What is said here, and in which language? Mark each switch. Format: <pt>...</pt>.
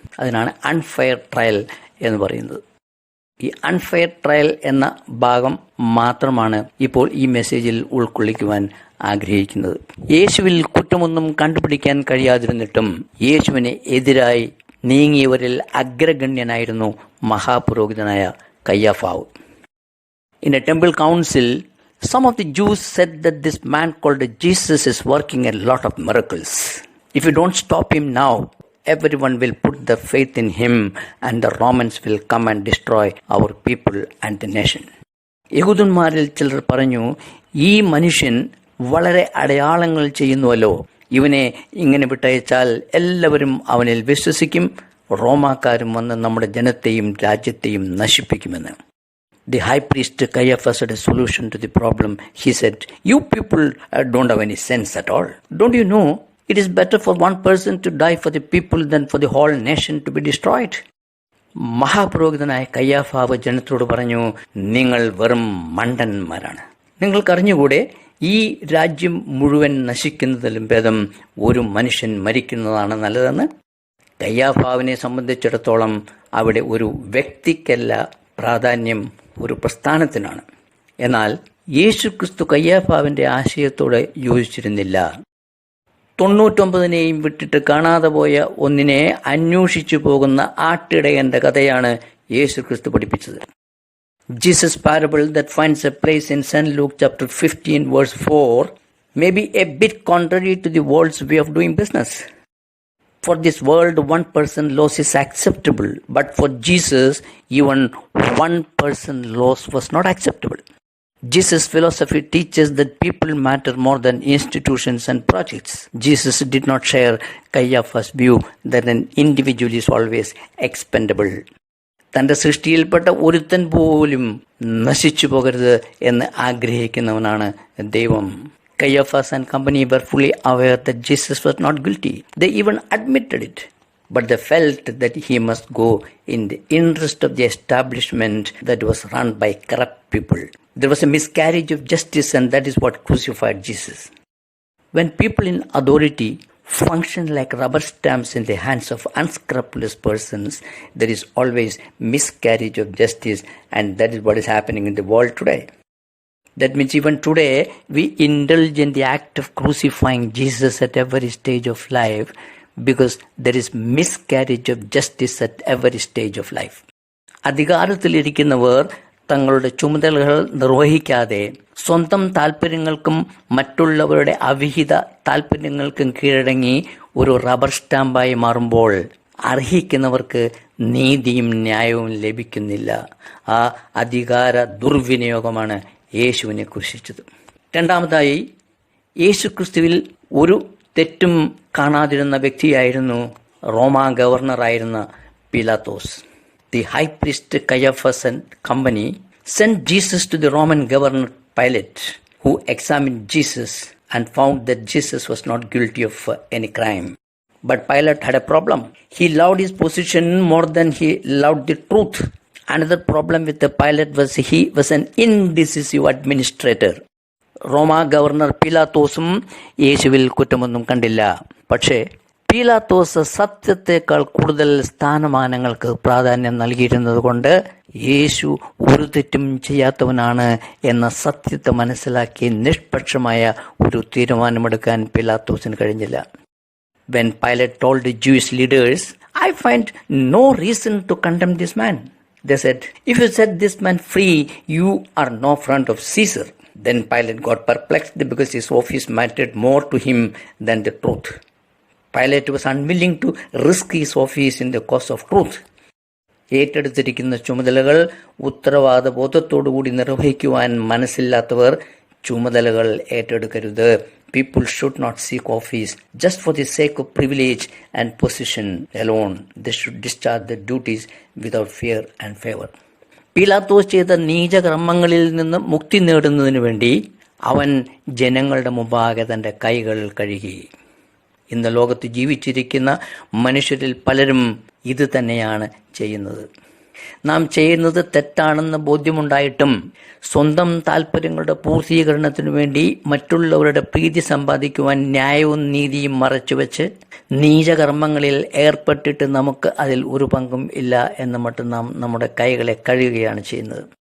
<ml>അതിനാണ് unfair trial എന്ന് പറയുന്നത്. ഈ അൺഫെയർ ട്രയൽ എന്ന ഭാഗം മാത്രമാണ് ഇപ്പോൾ ഈ മെസ്സേജിൽ ഉൾക്കൊള്ളിക്കുവാൻ ആഗ്രഹിക്കുന്നത്. യേശുവിൽ കുറ്റമൊന്നും കണ്ടുപിടിക്കാൻ കഴിയാതിരുന്നിട്ടും യേശുവിന് എതിരായി നീങ്ങിയവരിൽ അഗ്രഗണ്യനായിരുന്നു മഹാപുരോഹിതനായ കയ്യാഫാവ്.</ml> <en>In a temple council, some of the Jews said that this man called Jesus is working a lot of miracles. If you don't stop him now, everyone will put their faith in him and the Romans will come and destroy our people and the nation.</en> <ml>യഹൂദന്മാരിൽ ചിലർ പറഞ്ഞു, ഈ മനുഷ്യൻ വളരെ അടയാളങ്ങൾ ചെയ്യുന്നുവല്ലോ, ഇവനെ ഇങ്ങനെ വിട്ടയച്ചാൽ എല്ലാവരും അവനിൽ വിശ്വസിക്കും, റോമാക്കാരും വന്ന് നമ്മുടെ ജനത്തെയും രാജ്യത്തെയും നശിപ്പിക്കുമെന്ന്.</ml> <en>The high priest Caiaphas had a solution to the problem. He said, you people don't have any sense at all. Don't you know it is better for one person to die for the people than for the whole nation to be destroyed?</en> <ml>മഹാപുരോഹിതനായ കയ്യാഫാവ് ജനത്തോട് പറഞ്ഞു, നിങ്ങൾ വെറും മണ്ടന്മാരാണ്. നിങ്ങൾക്കറിഞ്ഞുകൂടെ ഈ രാജ്യം മുഴുവൻ നശിക്കുന്നതിലും ഭേദം ഒരു മനുഷ്യൻ മരിക്കുന്നതാണ് നല്ലതെന്ന്? കയ്യാഫാവിനെ സംബന്ധിച്ചിടത്തോളം അവിടെ ഒരു വ്യക്തിക്കല്ല പ്രാധാന്യം, ഒരു പ്രസ്ഥാനത്തിനാണ്. എന്നാൽ യേശുക്രിസ്തു കയ്യാഫാവിൻ്റെ ആശയത്തോട് യോജിച്ചിരുന്നില്ല. 99 വിട്ടിട്ട് കാണാതെ പോയ ഒന്നിനെ അന്വേഷിച്ചു പോകുന്ന ആട്ടിടയന്റെ കഥയാണ് യേശുക്രിസ്തു പഠിപ്പിച്ചത്.</ml> <en>Jesus' parable that finds a place in St. Luke chapter 15 verse 4 may be a bit contrary to the world's way of doing business. For this world, one person loss is acceptable, but for Jesus, even one person loss was not acceptable. Jesus' philosophy teaches that people matter more than institutions and projects. Jesus did not share Caiaphas' view that an individual is always expendable.</en> <ml>തൻ്റെ സൃഷ്ടിയിൽപ്പെട്ട ഒരുത്തൻ പോലും നശിച്ചു പോകരുത് എന്ന് ആഗ്രഹിക്കുന്നവനാണ് ദൈവം.</ml> <en>Caiaphas and company were fully aware that Jesus was not guilty. They even admitted it. But they felt that he must go in the interest of the establishment that was run by corrupt people. There was a miscarriage of justice, and that is what crucified Jesus. When people in authority function like rubber stamps in the hands of unscrupulous persons, there is always miscarriage of justice, and that is what is happening in the world today. That means even today we indulge in the act of crucifying Jesus at every stage of life because there is miscarriage of justice at every stage of life.</en> <ml>അധികാരത്തിലിരിക്കുന്നവർ തങ്ങളുടെ ചുമതലകൾ നിർവഹിക്കാതെ സ്വന്തം താല്പര്യങ്ങൾക്കും മറ്റുള്ളവരുടെ അവിഹിത താല്പര്യങ്ങൾക്കും കീഴടങ്ങി ഒരു rubber സ്റ്റാമ്പായി മാറുമ്പോൾ അർഹിക്കുന്നവർക്ക് നീതിയും ന്യായവും ലഭിക്കുന്നില്ല. ആ അധികാര ദുർവിനിയോഗമാണ് യേശുവിനെ കുറിച്ചത്. രണ്ടാമതായി, യേശുക്രിസ്തുവിൽ ഒരു തെറ്റും കാണാതിരുന്ന വ്യക്തിയായിരുന്നു റോമാ ഗവർണറായിരുന്ന Pilathos.</ml> <en>The high priest Caiaphas and company sent Jesus to the Roman governor Pilate, who examined Jesus and found that Jesus was not guilty of any crime. But Pilate had a problem. He loved his position more than he loved the truth. Another problem with the Pilate was he was an indecisive administrator.</en> <ml>റോമാ governor പീലാത്തോസും യേശുവിൽ കുറ്റമൊന്നും കണ്ടില്ല. പക്ഷേ പീലാത്തോസ് സത്യത്തെക്കാൾ കൂടുതൽ സ്ഥാനമാനങ്ങൾക്ക് പ്രാധാന്യം നൽകിയിരുന്നത് കൊണ്ട് യേശു ഒരു തെറ്റും ചെയ്യാത്തവനാണ് എന്ന സത്യത്തെ മനസ്സിലാക്കി നിഷ്പക്ഷമായ ഒരു തീരുമാനമെടുക്കാൻ പീലാത്തോസിന് കഴിഞ്ഞില്ല.</ml> <en>When Pilate told the Jewish leaders, I find no reason to condemn this man. They said, if you set this man free, you are no friend of Caesar. Then Pilate got perplexed because his office mattered more to him than the truth. Pilate was unwilling to risk his office in the cause of truth.</en> <ml>ഏറ്റെടുത്തിരിക്കുന്ന ചുമതലകൾ ഉത്തരവാദബോധത്തോടുകൂടി നിർവഹിക്കുവാൻ മനസ്സില്ലാത്തവർ ചുമതലകൾ ഏറ്റെടുക്കരുത്.</ml> <en>People should not seek office just for the sake of privilege and position alone. They should discharge their duties without fear and favor.</en> <ml>പീലാത്തോസ് ചെയ്ത നീചകർമ്മങ്ങളിൽ നിന്ന് മുക്തി നേടുന്നതിനു വേണ്ടി അവൻ ജനങ്ങളുടെ മുമ്പാകെ തൻ്റെ കൈകൾ കഴുകി. ഇന്ന് ലോകത്ത് ജീവിച്ചിരിക്കുന്ന മനുഷ്യരിൽ പലരും ഇത് തന്നെയാണ് ചെയ്യുന്നത്. നാം ചെയ്യുന്നത് തെറ്റാണെന്ന് ബോധ്യമുണ്ടായിട്ടും സ്വന്തം താല്പര്യങ്ങളുടെ പൂർത്തീകരണത്തിനു വേണ്ടി മറ്റുള്ളവരുടെ പ്രീതി സമ്പാദിക്കുവാൻ ന്യായവും നീതിയും മറച്ചുവെച്ച് നീചകർമ്മങ്ങളിൽ ഏർപ്പെട്ടിട്ട് നമുക്ക് അതിൽ ഒരു പങ്കും ഇല്ല എന്ന് മറ്റും നാം നമ്മുടെ കൈകളെ കഴുകുകയാണ് ചെയ്യുന്നത്.</ml>